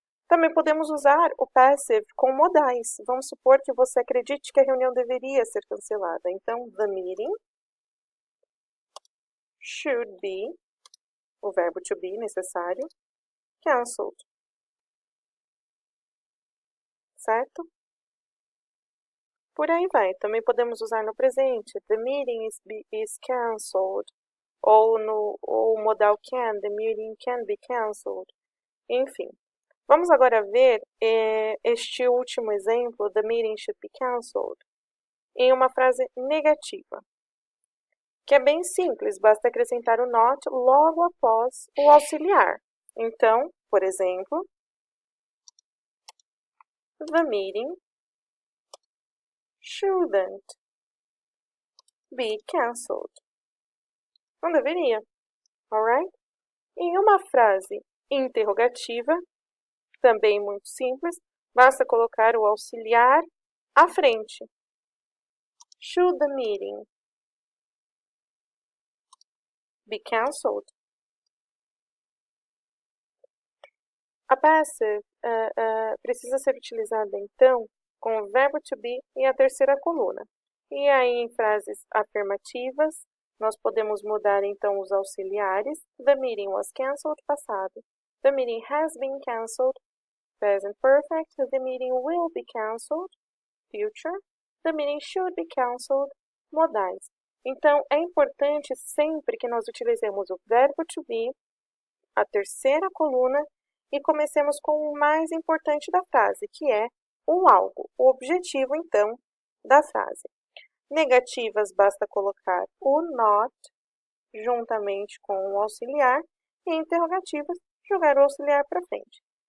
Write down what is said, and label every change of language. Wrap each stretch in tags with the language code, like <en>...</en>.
<pt>Também podemos usar o passive com modais. Vamos supor que você acredite que a reunião deveria ser cancelada. Então,</pt> <en>the meeting should be</en> <pt>o verbo to be necessário, cancelled, certo? Por aí vai. Também podemos usar no presente.</pt> <en>The meeting is cancelled.</en> <pt>Ou o modal can.</pt> <en>The meeting can be cancelled.</en> <pt>Enfim. Vamos agora ver este último exemplo.</pt> <en>The meeting should be cancelled.</en> <pt>Em uma frase negativa. Que é bem simples. Basta acrescentar o not logo após o auxiliar. Então, por exemplo,</pt> <en>the meeting shouldn't be cancelled.</en> <pt>Não deveria, alright? Em uma frase interrogativa, também muito simples, basta colocar o auxiliar à frente.</pt> <en>Should the meeting be cancelled?</en> <pt>A passive precisa ser utilizada, então, com o verbo to be e a terceira coluna. E aí, em frases afirmativas, nós podemos mudar, então, os auxiliares.</pt> <en>The meeting was cancelled, passado. The meeting has been cancelled, present perfect. The meeting will be cancelled, future. The meeting should be cancelled, modais.</en> <pt>Então, é importante sempre que nós utilizemos o verbo to be, a terceira coluna, e comecemos com o mais importante da frase, que é o algo, o objetivo, então, da frase. Negativas, basta colocar o not juntamente com o auxiliar, e interrogativas, jogar o auxiliar para frente.</pt>